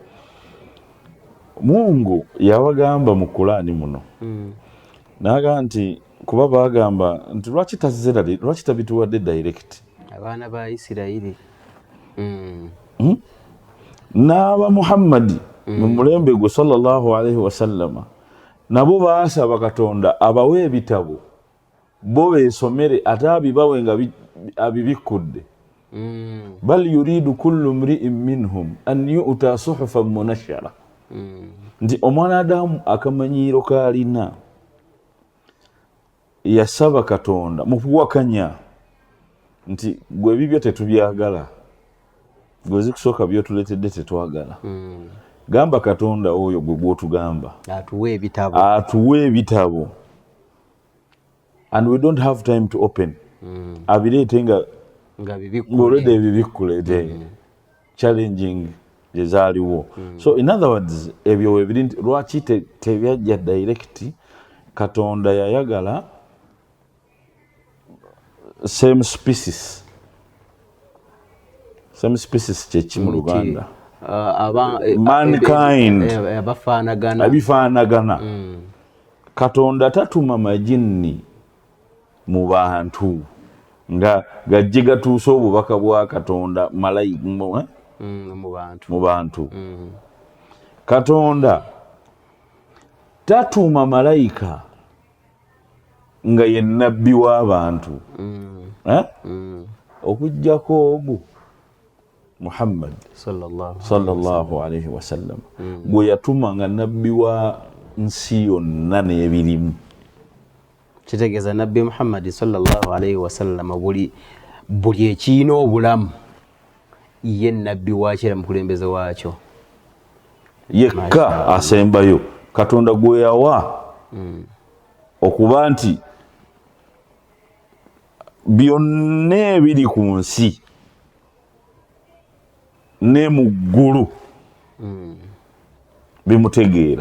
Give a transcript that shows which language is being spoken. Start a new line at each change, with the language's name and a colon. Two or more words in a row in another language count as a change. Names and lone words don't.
Ganda: Mungu yabagamba mu Kulaani muno n'agamba nti kuba bagamba nti lwaki tabituwadde direct abaana ba Isirayiri n'aba Muhammadi mu mulembe gwe
Arabic: صلى الله عليه وسلم
Ganda: nabo baasaba Katonda abawe ebitabo bo beesomere ate abibawe nga abibikkudde
Arabic: بل يريد كل امرئ منهم أن يؤتى صحفا منشرة
Ganda: nti omwana Adamu akamanyiiro kaalina yasaba Katonda mu kuwakanya nti gwe bibyo tetubyagala, gwe zikusooka byotuleetedde tetwagala. Gamba Katonda oyo gwe gw'otugamba atuwe ebitabo
English: and we don't have time to open.
Ganda: Abireete nga already ebibikkuleete challenging gye zaaliwo.
English: So in other words,
Ganda: ebyo webiri nti lwaki tebyajja direct. Katonda yayagala
English: same species
Ganda: kyeki mu Luganda, mankind abifaanagana. Katonda tatuma majinni mu bantu nga gajje gatuuse obubaka bwa Katonda mu bantu. Katonda tatuma malayika nga ye nabbi w'abantu okujjako ogu Muhammad
Arabic: صلى الله عليه وسلم
Ganda: gwe yatuma nga nabbi wa nsi yonna n'ebirimu. Kitegeeza nabbi Muhammad
Arabic: صلى الله عليه وسلم
Ganda: buli ekiina obulamu ye nabbi waakyo mukulembeze waakyo yekka asembayo. Katonda gwe yawa okuba nti byonna ebiri ku nsi ne mu ggulu bimutegeera.